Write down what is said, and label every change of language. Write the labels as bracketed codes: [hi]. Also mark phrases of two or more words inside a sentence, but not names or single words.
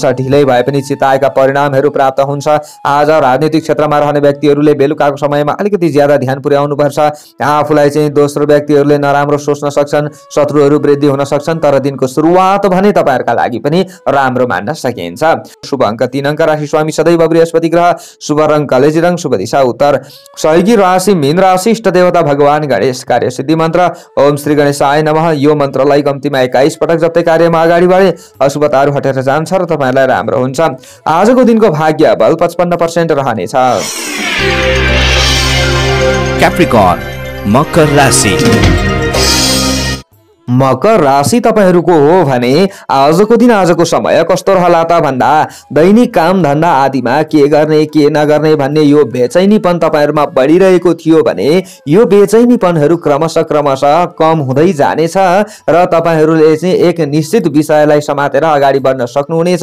[ne] ढिलै भए पनि चिताएका परिणामहरु प्राप्त हुन्छ। आज राजनीतिक क्षेत्रमा रहने व्यक्तिहरुले बेलुकाको समयमा अलिकति ज्यादा ध्यान पुर्याउनु पर्छ। आफूलाई चाहिँ दोस्रो व्यक्तिहरुले नराम्रो सोच्न सक्छन्। शत्रुहरु वृद्धि हुन सक्छन् तर दिनको सुरुवात भने तपाईहरुका लागि पनि राम्रो मान्न सकिन्छ। शुभ अंक 3 अंक। राशि स्वामी सदैव बृहस्पति ग्रह। शुभ रंग कलेजी रंग। शुभ दिशा उत्तर। सहयोगी राशि मीन राशि। इष्ट देवता भगवान गणेश। कार्य सिद्धि मन्त्र [sa] ओम श्री गणेशाय नमः। [ne] यो मन्त्रलाई कम्तीमा 21 पटक जप्दै कार्यमा अगाडि बढे अशुभताहरू हटेर जान्छ र तपाईहरुलाई राम्रो हुन्छ। आजको दिनको भाग्य बल 55% रहनेछ। क्याप्रिकर्न मकर राशि। मकर राशि तपाईहरूको हो भने आजको दिन आजको समय कस्तो रहला त भन्दा दैनिक काम धन्दा आदिमा के गर्ने के नगर्ने भन्ने यो बेचैनीपन तपाईहरुमा बढिरहेको थियो भने यो बेचैनीपनहरू क्रमशः कम हुँदै जानेछ र तपाईहरूले चाहिँ एक निश्चित विषयलाई समातेर अगाडि बढ्न सक्नुहुनेछ।